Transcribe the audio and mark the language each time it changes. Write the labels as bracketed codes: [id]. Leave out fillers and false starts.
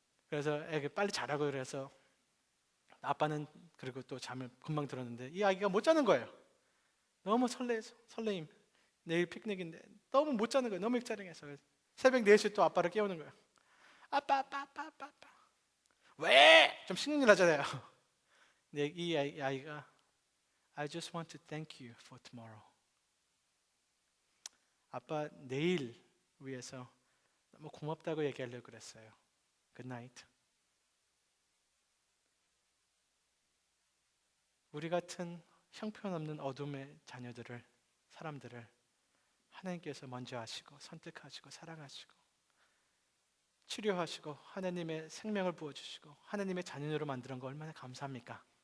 [ko] 그래서 애기 빨리 자라고 그래서 아빠는 그리고 또 잠을 금방 들었는데 이 아기가 못 자는 거예요. 너무 설레임. 내일 피크닉인데 너무 못 자는 거예요. 너무 일자ring해서 새벽 4시에 또 아빠를 깨우는 거예요. 아빠. 왜? 좀 신경질 나잖아요. 근데 이 아이가 [en] I just want to thank you for tomorrow. [ko] 아빠 내일 위해서 너무 고맙다고 얘기하려고 그랬어요. [en] Good night. [ko] 우리 같은 형편없는 어둠의 사람들을 하나님께서 먼저 아시고 선택하시고 사랑하시고 치료하시고 하나님의 생명을 부어주시고 하나님의 자녀로 만드는 거 얼마나 감사합니까?